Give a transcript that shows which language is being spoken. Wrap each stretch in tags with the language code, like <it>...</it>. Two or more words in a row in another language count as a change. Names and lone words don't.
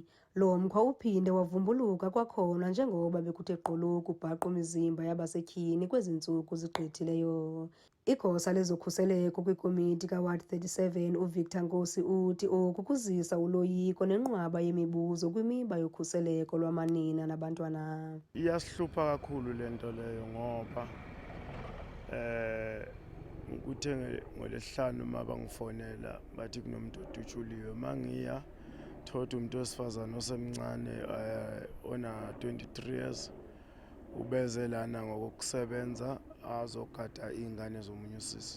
<xh>Lo mkhwa uphinde wavumbuluka kwakhona njengoba bekuthe gqolo ukubhaqa imizimba yabasetyhini kwezi ntsuku zigqithileyo. Igosa lezokhuseleko kwikomiti kaWard 37 uVictor Nkosi uthi oku kuzisa uloyiko nenqwaba yemibuzo kwimiba yokhuseleko lwamanina nabantwana.</xh> <zu>Iyasihlupha kakhulu le nto leyo ngoba ngikuthe ngolesihlanu uma bangifonela bathi kunomuntu odutshuliwe, mangiya thola umuntu wesifazane osemncane ona 23 years ubeze lana ngokusebenza azogada ingane zomunye usisi.</zu>